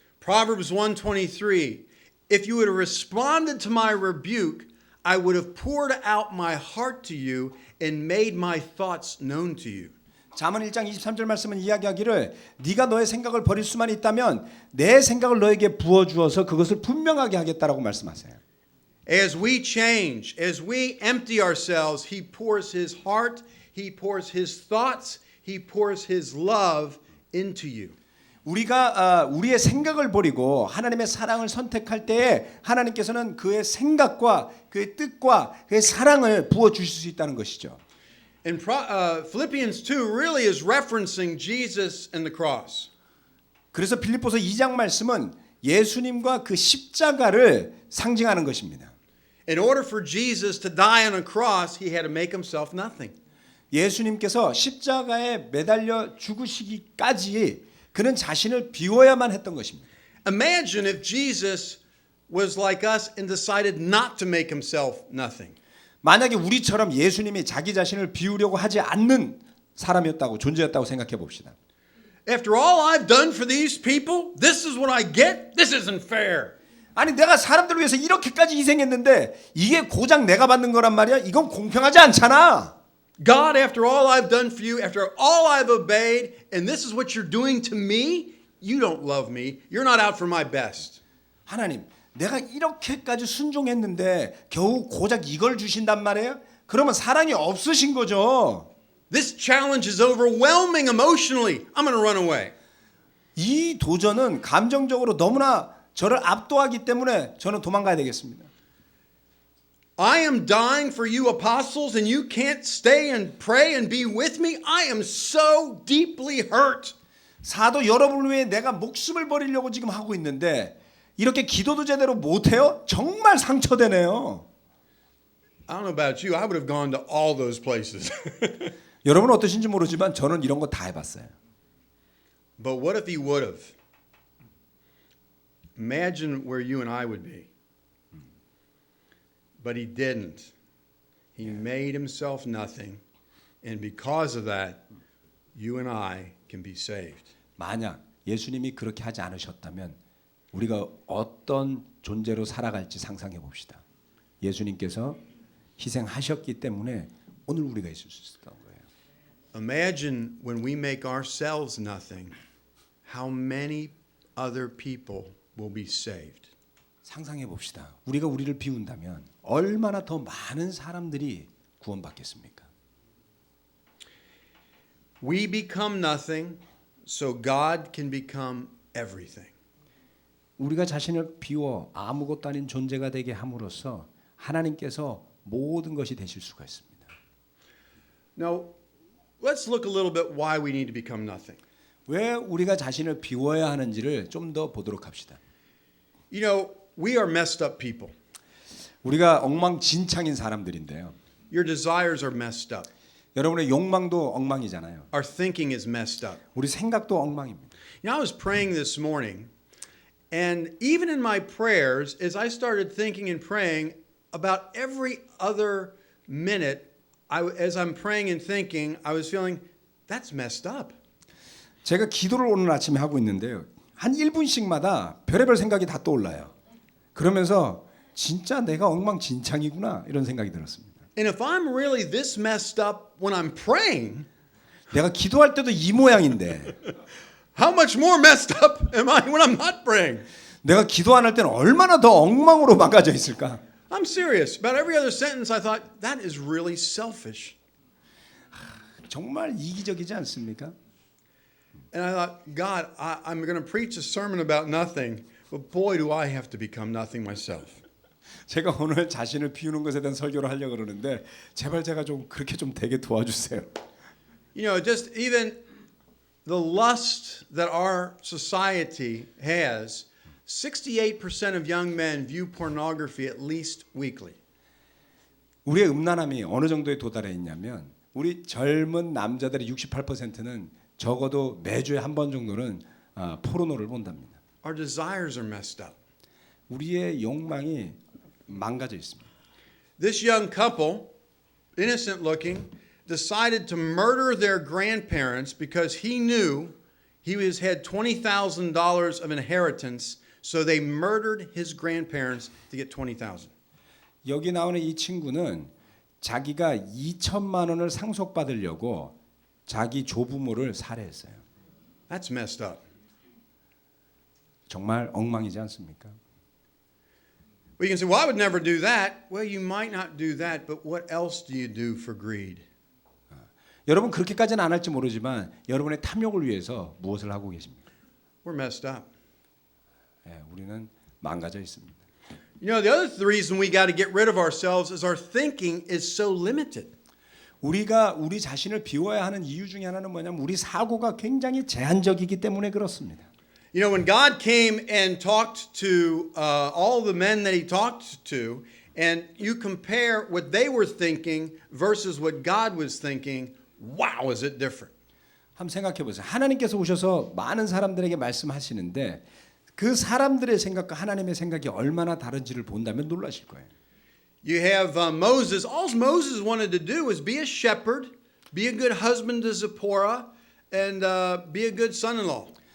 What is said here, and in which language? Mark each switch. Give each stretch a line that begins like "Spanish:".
English: Proverbs 1:23 If you would have responded to my rebuke, I would have poured out my heart to you and made my thoughts known to you.
Korean: 잠언 1장 23절 말씀은 이야기하기를 네가 너의 생각을 버릴 수만 있다면 내 생각을 너에게 부어 주어서 그것을 분명하게 하겠다라고 말씀하세요.
English: As we change, as we empty ourselves, he pours his heart, he pours his thoughts, he pours his love into you.
Korean: 우리가 우리의 생각을 버리고 하나님의 사랑을 선택할 때에 하나님께서는 그의 생각과 그의 뜻과 그의 사랑을 부어 주실 수 있다는 것이죠.
English: And Philippians 2 really is referencing Jesus and the cross.
Korean: 그래서 빌립보서 2장 말씀은 예수님과 그 십자가를 상징하는 것입니다.
English: In order for Jesus to die on a cross, he had to make himself nothing.
Korean: 예수님께서 십자가에 매달려 죽으시기까지 그는 자신을 비워야만 했던 것입니다.
English: Imagine if Jesus was like us and decided not to make himself nothing.
Korean: 만약에 우리처럼 예수님이 자기 자신을 비우려고 하지 않는 사람이었다고 존재였다고 생각해 봅시다.
English: After all I've done for these people, this is what I get? This isn't fair.
Korean: 아니 내가 사람들을 위해서 이렇게까지 희생했는데 이게 고작 내가 받는 거란 말이야? 이건 공평하지 않잖아.
English: God, after all I've done for you, after all I've obeyed, and this is what you're doing to me, you don't love me. You're not out for my best.
Korean: 하나님, 내가 이렇게까지 순종했는데 겨우 고작 이걸 주신단 말이에요? 그러면 사랑이 없으신 거죠.
English: This challenge is overwhelming emotionally. I'm going to run away.
Korean: 이 도전은 감정적으로 너무나 저를 압도하기 때문에 저는 도망가야 되겠습니다.
English: I am dying for you apostles and you can't stay and pray and be with me. I am so deeply hurt.
Korean: 사도 여러분을 위해 내가 목숨을 버리려고 지금 하고 있는데 이렇게 기도도 제대로 못해요? 정말 상처되네요.
English: I don't know about you. I would have gone to all those places.
Korean: 여러분은 어떠신지 모르지만 저는 이런 거 다 해봤어요.
English: But what if he would have? Imagine where you and I would be. But he didn't. He made himself nothing. And because of that, you and I can be saved.
Korean: 만약 예수님이 그렇게 하지 않으셨다면 우리가 어떤 존재로 살아갈지 상상해 봅시다. 예수님께서 희생하셨기 때문에 오늘 우리가 있을 수 있었던 거예요.
English: Imagine when we make ourselves nothing, how many other people will be saved.
Korean: 상상해 봅시다. 우리가 우리를 비운다면 얼마나 더 많은 사람들이 구원받겠습니까?
English: We become nothing so God can become everything.
Korean: 우리가 자신을 비워 아무것도 아닌 존재가 되게 함으로써 하나님께서 모든 것이 되실 수가 있습니다.
English: Now, let's look a little bit why we need to become nothing.
Korean: 왜 우리가 자신을 비워야 하는지를 좀 더 보도록 합시다.
English: You know, we are messed up people.
Korean: 우리가 엉망진창인 사람들인데요.
English: Your desires are messed up.
Korean: 여러분의 욕망도 엉망이잖아요.
English: Our thinking is messed up.
Korean: 우리 생각도 엉망입니다.
English: You know, I was praying this morning, and even in my prayers, as I started thinking and praying, about every other minute, as I'm praying and thinking, I was feeling, that's messed up.
Korean: 제가 기도를 오늘 아침에 하고 있는데요. 한 1분씩마다 별의별 생각이 다 떠올라요. 그러면서 진짜 내가 엉망진창이구나 이런 생각이 들었습니다.
English: And if I'm really this messed up when I'm praying,
Korean: 내가 기도할 때도 이 모양인데
English: how much more messed up am I when I'm not praying?
Korean: 내가 기도 안 할 때는 얼마나 더 엉망으로 망가져 있을까?
English: I'm serious. About every other sentence I thought, that is really selfish.
Korean: 정말 이기적이지 않습니까?
English: And I thought, God, I'm going to preach a sermon about nothing, but boy, do I have to become nothing myself.
Korean: 제가 오늘 자신을 비우는 것에 대한 설교를 하려고 그러는데 제발 제가 좀 그렇게 좀 되게 도와주세요.
English: You know, just even the lust that our society has, 68% of young men view pornography at least weekly.
Korean: 우리의 음란함이 어느 정도에 도달해 있냐면 우리 젊은 남자들의 68%는 적어도 매주에 한 번 정도는 포르노를 본답니다.
English: Our desires are messed up.
Korean: 우리의 욕망이 망가져 있습니다.
English: This young couple, innocent looking, decided to murder their grandparents because he knew he had $20,000 of inheritance, so they murdered his grandparents to get $20,000.
Korean: 여기 나오는 이 친구는 자기가 2천만 원을 상속받으려고 자기 조부모를 살해했어요.
English: That's messed up.
Korean: 정말 엉망이지 않습니까?
English: Well, you can say, well, I would never do that. Well, you might not do that, but what else do you do for greed?
Korean: 여러분 그렇게까지는 안 할지 모르지만 여러분의 탐욕을 위해서 무엇을 하고 계십니까?
English: We're messed up.
Korean: 우리는 망가져 있습니다.
English: You know, the other reason we got to get rid of ourselves is our thinking is so limited.
Korean: 우리가 우리 자신을 비워야 하는 이유 중에 하나는 뭐냐면 우리 사고가 굉장히 제한적이기 때문에 그렇습니다.
English: You know, when God came and talked to all the men that he talked to, and you compare what they were thinking versus what God was thinking, wow, is it different?
Korean: 한번 생각해 보세요. 하나님께서 오셔서 많은 사람들에게 말씀하시는데 그 사람들의 생각과 하나님의 생각이 얼마나 다른지를 본다면 놀라실 거예요.
English: You have Moses. All Moses wanted to do was be a shepherd, be a good husband to Zipporah, and be a good son-in-law.